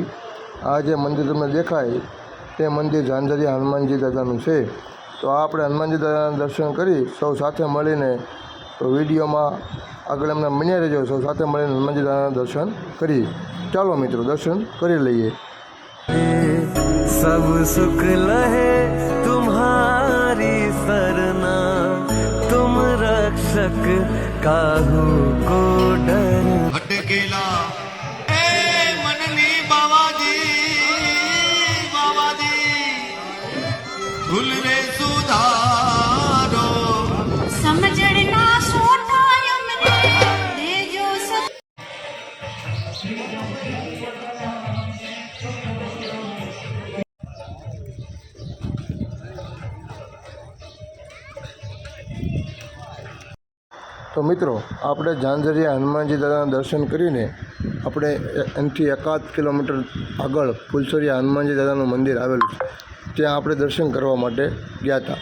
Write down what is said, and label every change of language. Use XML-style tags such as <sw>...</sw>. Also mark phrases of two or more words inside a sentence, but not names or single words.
<gu>આ જે મંદિર તમને દેખાય તે મંદિર ઝાંઝરિયા હનુમાનજી દાદાનું છે। તો આપણે હનુમાનજી દાદાના દર્શન કરી સૌ સાથે મળીને, તો વિડીયોમાં આગળ એમને બન્યા રહેજો, સૌ સાથે મળીને હનુમાનજી દાદાના દર્શન કરીએ। ચાલો મિત્રો, દર્શન કરી લઈએ।</gu> <hi>सब सुख लहे तुम्हारी सरना, तुम रक्षक काहू को डर।</hi> <gu>ભટકેલા એ મનની બાબાજી ભૂલ રે સુધારો, સમજના સોટા અમને દેજો તો મિત્રો, આપણે ઝાંઝરિયા હનુમાનજી દાદાના દર્શન કરીને આપણે એનાથી 1 કિલોમીટર આગળ ફુલસરિયા હનુમાનજી દાદાનું મંદિર આવેલું છે, ત્યાં આપણે દર્શન કરવા માટે ગયા હતા।</gu>